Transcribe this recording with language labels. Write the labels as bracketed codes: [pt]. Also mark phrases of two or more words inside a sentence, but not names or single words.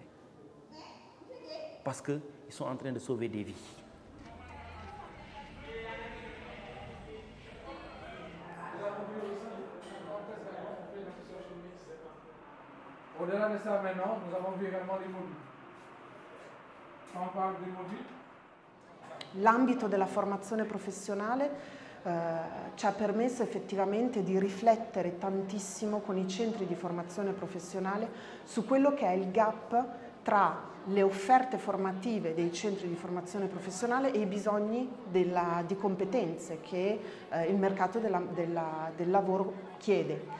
[fr] Parce qu'ils sont en train de sauver des vies. Au-delà de ça, maintenant, nous avons vu également les modules. Quand on parle des modules, [it] L'ambito della formazione professionale ci ha permesso effettivamente di riflettere tantissimo con i centri di formazione professionale su quello che è il gap tra le offerte formative dei centri di formazione professionale e i bisogni di competenze che il mercato del lavoro chiede.